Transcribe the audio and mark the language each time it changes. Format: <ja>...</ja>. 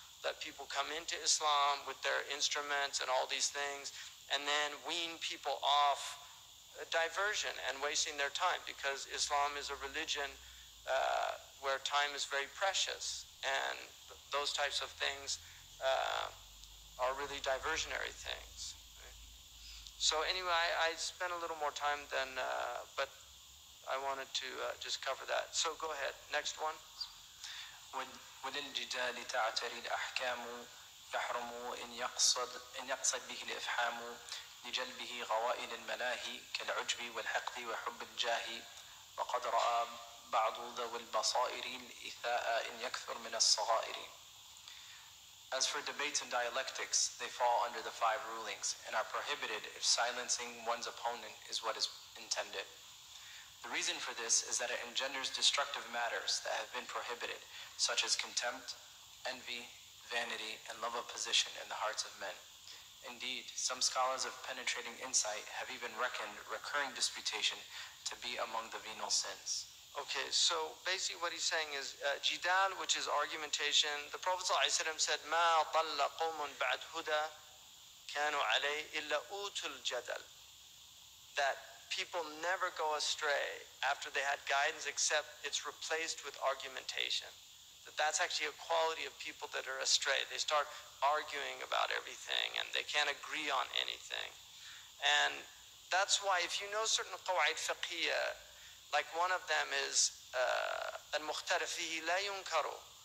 <en>Let people come into Islam with their instruments and all these things, and then wean people off diversion and wasting their time, because Islam is a religion where time is very precious, and those types of things are really diversionary things. So anyway, I spent a little more time than, but I wanted to just cover that. So go ahead, next one.</en> <ar>وللجدال تعتري الأحكام يحرم إن يقصد به الإفحام لجلبه غوائل الملاهي كالعجب والحقد وحب الجاه وقد رأى بعض ذوي البصائر الإثاء إن يكثر من الصغائر.</ar> <en>As for debates and dialectics, they fall under the 5 rulings and are prohibited if silencing one's opponent is what is intended. The reason for this is that it engenders destructive matters that have been prohibited, such as contempt, envy, vanity, and love of position in the hearts of men. Indeed, some scholars of penetrating insight have even reckoned recurring disputation to be among the venal sins. Okay, so basically what he's saying is jidal, which is argumentation. The Prophet ﷺ said,</en> <ar>مَا ضَلَّ قَوْمٌ بَعْدْ هُدَى كَانُوا عَلَيْهِ إِلَّا أُوتُوا الْجَدَلِ.</ar> <en>That people never go astray after they had guidance, except it's replaced with argumentation. That's actually a quality of people that are astray. They start arguing about everything and they can't agree on anything. And that's why if you know certain qawaid fiqhiyya, like one of them is</en> <ar>al-mukhtalaf fihi la yunkaru.</ar>